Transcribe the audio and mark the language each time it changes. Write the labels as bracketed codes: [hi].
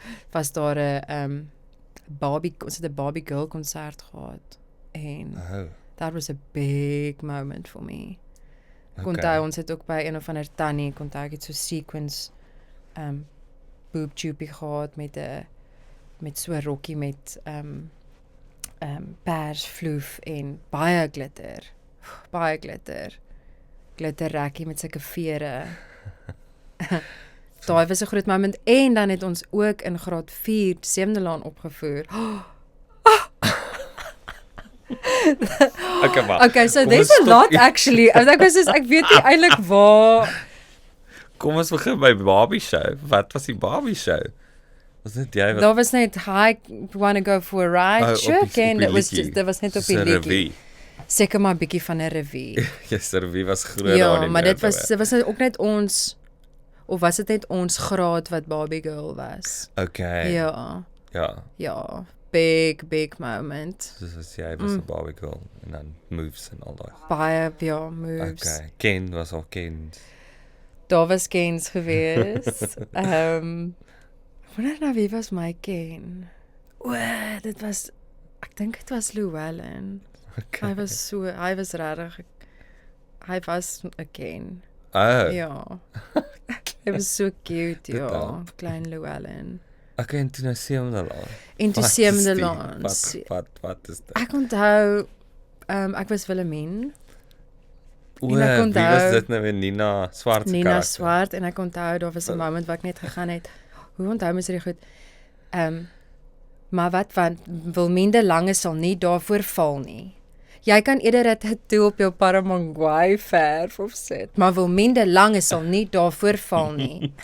[af] Was daar 'n ons het 'n Barbie Girl konsert gehad. [en] En that was a big moment for me. [af] Ek onthou ons het ook by een of ander tannie, ek onthou ek het so sequence boob tube gehad met so 'n rokkie met pers vloef en baie glitter. Glitterrekkie met sulke vere. Daai was 'n groot moment en dan het ons ook in graad 4 Seemdelaan opgevoer. [en] Okay, so there's a lot actually. [af] Ek weet nie eintlik waar. Kom ons begin by Barbie show. Wat was die Barbie show? Was dit jy wat? Daar was net [en] hi, wanna go for a ride? Sure, Ken. [af] Dit was net op die liedjie. Seker maar 'n bietjie van 'n revue. Yes, die revue was groot daar in. Ja, maar dit was ook net ons. Of was dit net ons graad wat Barbie Girl was? Okay. [en] Ja. Big moment. [af] Dus jy was 'n Barbie Girl en dan moves en al daai. Baie moves. Okay. Ken was al Ken. Daar was Kens gewees. Wonder nou wie was my Ken? Dit was, ek dink dit was Llewellyn. Okay. Hy was regtig. Hy was 'n Ken. Ja. Hy was so cute, ja. Klein Llewellyn. Okay, en toe nou Seemdelaan. En toe Seemdelaan. Wat is dit? Ek onthou, ek was Wilhelmine. Wie was dit nou weer? Nina Swart se karakter? Nina Swart, en ek onthou, daar was 'n moment wat ek net gegaan het, hoe onthou mens dit goed? Maar wat van Wilminde Lange sal nie daarvoor val nie. Jy kan eerder 'n tattoo op jou Paramangwai verf of sit, maar Wilminde Lange sal nie daarvoor val nie.